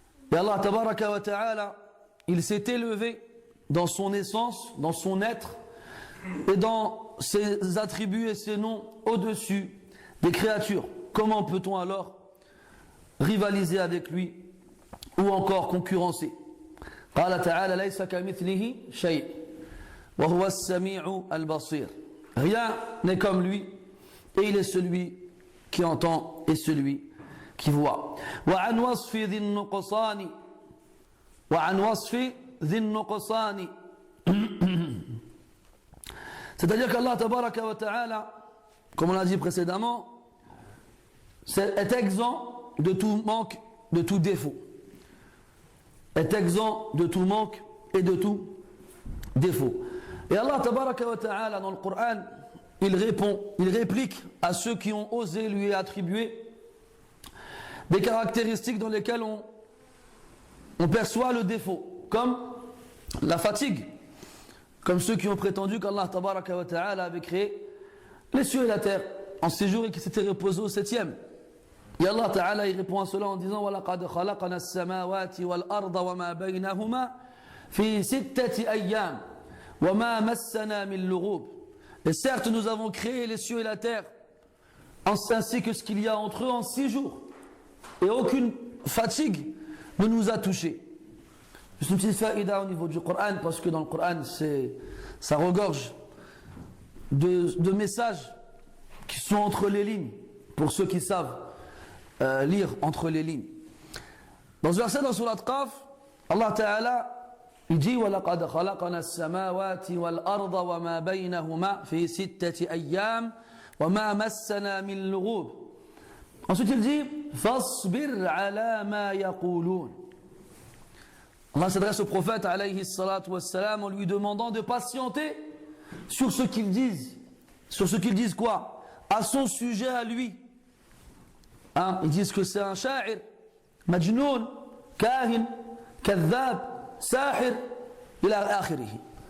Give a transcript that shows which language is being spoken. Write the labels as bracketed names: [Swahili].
[French] Et Allah tabaraka wa ta'ala, il s'est élevé dans son essence, dans son être et dans ses attributs et ses noms au-dessus des créatures. Comment peut-on alors rivaliser avec lui ou encore concurrencer? [Arabic] قال تعالى: ليس كمثله شيء وهو السميع البصير. [French] Rien n'est comme lui et il est celui qui entend et celui qui voit. [Arabic] وعن وصف ذي النقصان وعن وصف ذي النقصان. [French] C'est-à-dire qu'Allah tabaraka wa ta'ala, comme on l'a dit précédemment, est exempt de tout manque, de tout défaut. Est exempt de tout manque et de tout défaut. Et Allah tabaraka wa ta'ala dans le Coran, il répond, il réplique à ceux qui ont osé lui attribuer des caractéristiques dans lesquelles on perçoit le défaut, comme la fatigue, comme ceux qui ont prétendu qu'Allah tabaraka wa ta'ala avait créé les cieux et la terre en 6 jours et qu'il s'était reposé au 7e. Et Allah ta'ala il répond à cela en disant [Arabic] وَلَقَدْ خَلَقْنَا السَّمَاوَاتِ وَالْأَرْضَ وَمَا بَيْنَهُمَا فِي 6 أَيَّامٍ وَمَا مَسَّنَا مِن لُغُوبٍ. [French] Et certes nous avons créé les cieux et la terre ainsi que ce qu'il y a entre eux en 6 jours. Et aucune fatigue ne nous a touchés. Juste une petite faïda au niveau du Coran, parce que dans le Coran, ça regorge de messages qui sont entre les lignes, pour ceux qui savent lire entre les lignes. Dans ce verset dans Surat Qaf, Allah Ta'ala, il dit [Arabic] وَلَقَدْ خَلَقْنَا السَّمَاوَاتِ وَالْأَرْضَ وَمَا بَيْنَهُمَا فِي 6 أَيَّامٍ وَمَا مَسَّنَا مِن لُغُوبٍ. [French] Ensuite il dit [Arabic] فَاصْبِرْ عَلَى مَا يَقُولُونَ. [French] Allah s'adresse au prophète alayhi salatu wassalam en lui demandant de patienter sur ce qu'ils disent. Sur ce qu'ils disent quoi? À son sujet à lui. Hein? Ils disent que c'est un sha'ir, majnoun, kahin, kadhab, sahir, ila akhirih.